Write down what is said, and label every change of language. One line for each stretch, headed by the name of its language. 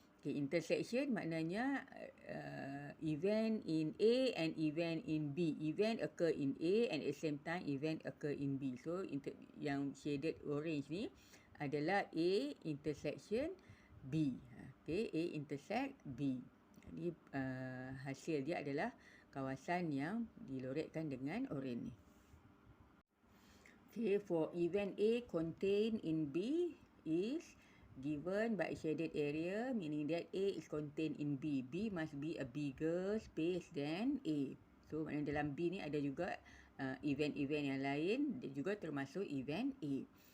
English: Okay, intersection
Malay: maknanya
English: event in A and event in B. Event occur in A and at the same time event occur in B.
Malay: So, yang shaded orange ni adalah A intersection B.
English: Okay, A intersect B.
Malay: Jadi, hasil dia adalah kawasan yang diloretkan dengan orange ni.
English: Okay, for event A contained in B is given by shaded area, meaning that A is contained in B. B must be a bigger space than A.
Malay: So, maknanya dalam B ni ada juga event-event yang lain dan juga termasuk event A.